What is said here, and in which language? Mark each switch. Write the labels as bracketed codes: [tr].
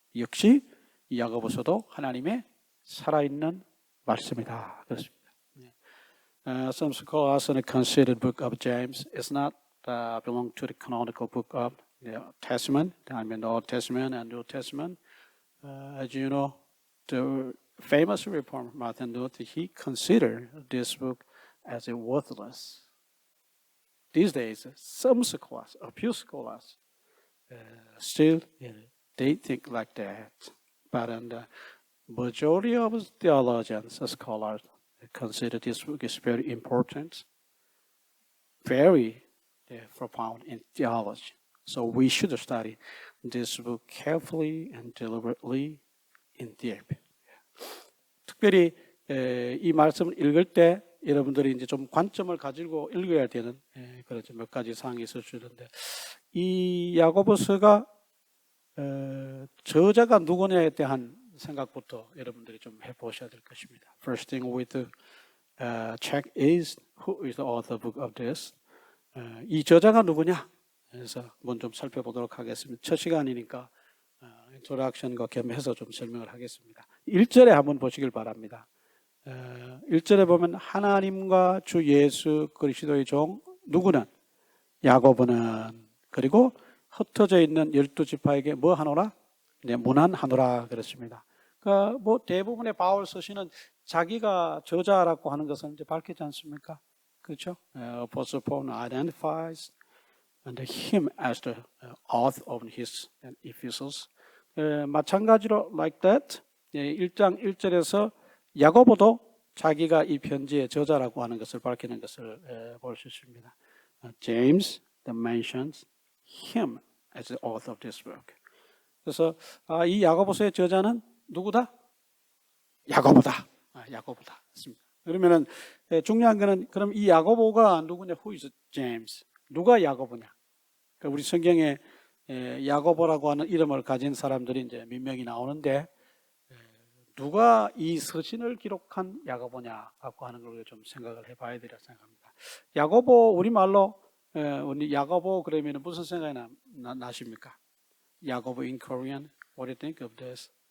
[ko] 역시 이 야고보서도 하나님의 살아있는 말씀이다. 그렇습니다. [en] Some scholars consider the book of James is not belong to the canonical book of the Testament. I mean the Old Testament and New Testament. As you know, the famous reformer Martin Luther, he considered this book as a worthless. These days, some scholars, a few scholars, still they think like that. But the majority of theologians, scholars, consider this book is very important, very profound in theology. So we should study this book carefully and deliberately in depth. [ko] 특별히 이 말씀을 읽을 때 여러분들이 이제 좀 관점을 가지고 읽어야 되는 그런 몇 가지 사항이 있을 수 있는데, 이 야고보서가 저자가 누구냐에 대한 생각부터 여러분들이 좀 해보셔야 될 것입니다. [en] First thing we to check is who is the author book of this. [ko] 이 저자가 누구냐? 그래서 먼저 좀 살펴보도록 하겠습니다. 첫 시간이니까 인트로덕션과 겸해서 좀 설명을 하겠습니다. 1절에 한번 보시길 바랍니다. 1절에 보면 하나님과 주 예수 그리스도의 종 누구는? 야고보는. 그리고 흩어져 있는 12지파에게 뭐 하노라? 문안하노라 그랬습니다. 그러니까 뭐 대부분의 바울 서신은 자기가 저자라고 하는 것은 이제 밝히지 않습니까? 그렇죠? [en] Apostle Paul identifies him as the author of his epistles. [ko] 마찬가지로 [en] like that [ko] 1장 1절에서 야고보도 자기가 이 편지의 저자라고 하는 것을 밝히는 것을 볼 수 있습니다. [en] James mentions him as the author of this work. [ko] 그래서 이 야고보서의 저자는 누구다? 야고보다. 야고보다. 그러면은 중요한 거는 그럼 이 야고보가 누구냐? [en] Who is James? [ko] 누가 야고보냐? 그러니까 우리 성경에 야고보라고 하는 이름을 가진 사람들이 이제 몇 명이 나오는데 누가 이 서신을 기록한 야고보냐라고 하는 걸 좀 생각을 해봐야 되리라 생각합니다. 야고보 우리말로 우리 야고보 그러면 무슨 생각이 나십니까? [en] 야고보 in Korean, what do you think of this?